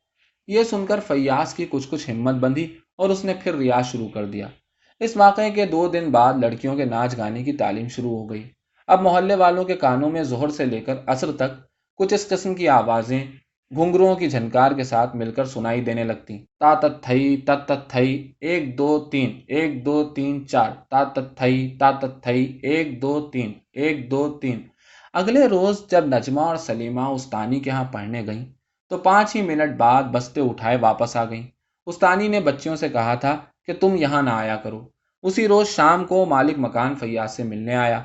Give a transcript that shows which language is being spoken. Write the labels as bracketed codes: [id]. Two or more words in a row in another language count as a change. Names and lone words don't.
[ur] یہ سن کر فیاض کی کچھ ہمت بندھی اور اس نے پھر ریاض شروع کر دیا۔ اس واقعے کے 2 دن بعد لڑکیوں کے ناچ گانے کی تعلیم شروع ہو گئی۔ اب محلے والوں کے کانوں میں ظہر سے لے کر عصر تک کچھ اس قسم کی آوازیں گھنگروؤں کی جھنکار کے ساتھ مل کر سنائی دینے لگتی۔ تا تت تھئی تت تت تھئی 1 2 3 1 2 3 4 تا تت تھئی تا تت تھئی 1 2 3 1 2 3۔ اگلے روز جب نجمہ اور سلیمہ استانی کے ہاں پڑھنے گئیں تو 5 ہی منٹ بعد بستے اٹھائے واپس آ گئیں۔ استانی نے بچیوں سے کہا تھا کہ تم یہاں نہ آیا کرو۔ اسی روز شام کو مالک مکان فیاض سے ملنے آیا۔